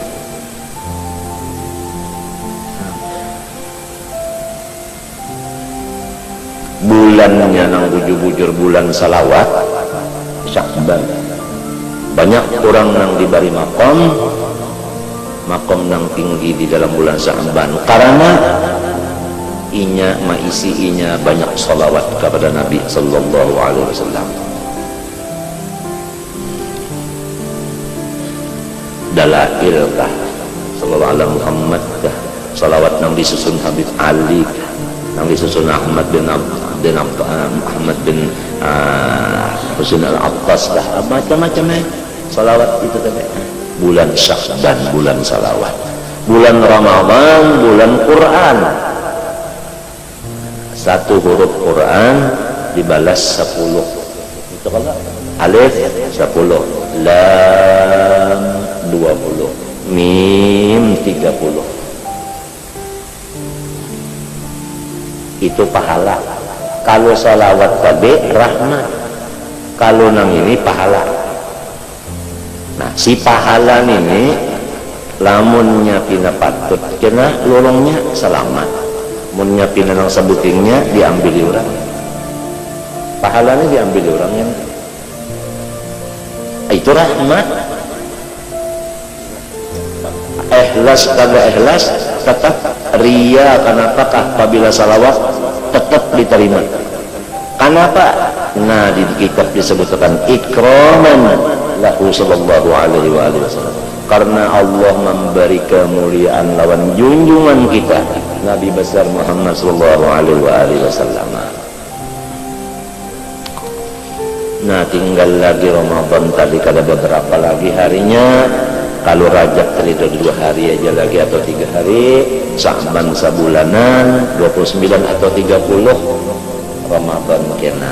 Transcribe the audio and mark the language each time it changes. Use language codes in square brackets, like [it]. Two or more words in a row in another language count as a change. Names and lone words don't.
[bjn] Bulannya nang bujur-bujur bulan salawat Sya'ban, banyak orang nang diberi makom nang tinggi di dalam bulan Sya'ban karena inya maisi inya banyak salawat kepada Nabi [ar] sallallahu alaihi wasallam. [bjn] Dalail kah [ar] sallallahu ala Muhammad [bjn] kah, salawat nang disusun Habib Ali kah, nang disusun Ahmad bin Husain Al-Attas kah, macam-macam salawat itu tadi. Bulan Sya'ban bulan salawat, bulan Ramadan bulan Quran. 1 huruf Quran dibalas 10. Itu kalau alif 10, lam 20, mim 30. Itu pahala. Kalau salawat tadi rahmat, kalau nang ini pahala. Nah, si pahala ini lamunnya pina patut kena lorongnya selamat, munnya pina nang sebutingnya diambil orang, pahalanya diambil orang yang itu rahmat. Ikhlas kagak ikhlas tetap ria. Kenapakah apabila salawat tetap diterima? Kenapa? Nah, di kitab disebutkan [ar] ikraman lahu sallallahu alaihi wasallam, [bjn] karena Allah memberi kemuliaan lawan junjungan kita Nabi besar Muhammad [ar] sallallahu alaihi wasallam. [bjn] Nah, tinggal lagi Ramadan tadi, kada beberapa lagi harinya. Kalau Rajab tadi 2 hari aja lagi atau 3 hari, Sya'ban sabulanan 29 atau 30 Ramadan kena.